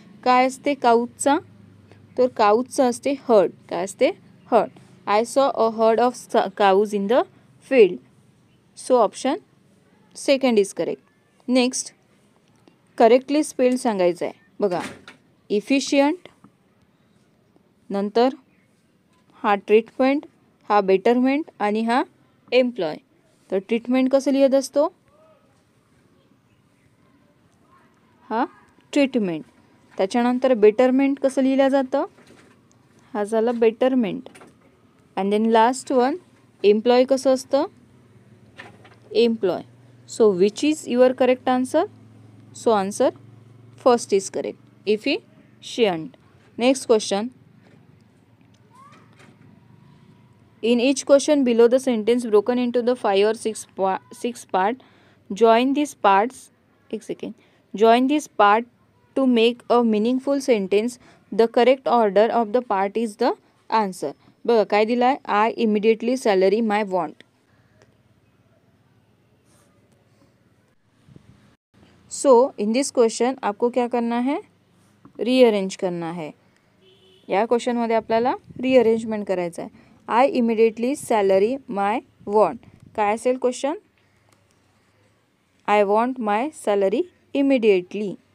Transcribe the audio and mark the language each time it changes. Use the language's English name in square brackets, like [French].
[Marathi] काय असते काऊजचा तर काऊजचा असते हर्ड. काय असते heard. [English] I saw a herd of cows in the field. So option second is correct. [Marathi] Next correctly spelled सांगायचं आहे. बघा इफिशियंट नंतर हा ट्रीटमेंट हा बेटरमेंट आणि हा एम्प्लॉय. तर ट्रीटमेंट कसं लिहित असतो हा ट्रीटमेंट. त्याच्यानंतर बेटरमेंट कसं लिहिलं जातं हा झाला betterment. [English] and then last one employ [Marathi] कसं असतं [English] Employ. So which is your correct answer. So answer first is correct efficient. Next question. In each question below the sentence broken into the 5 or 6 part, join these parts. Join this part to make a meaningful sentence, the correct order of the part is the answer. [Marathi] बघा काय दिला आहे, [English] I immediately salary my want. So in this question [Hindi] आपको क्या करना है, rearrange करना है. [Marathi] या क्वेश्चनमध्ये आपल्याला रीअरेंजमेंट करायचं आहे. [English] I immediately salary my want. [Marathi] काय असेल question, [English] I want my salary immediately.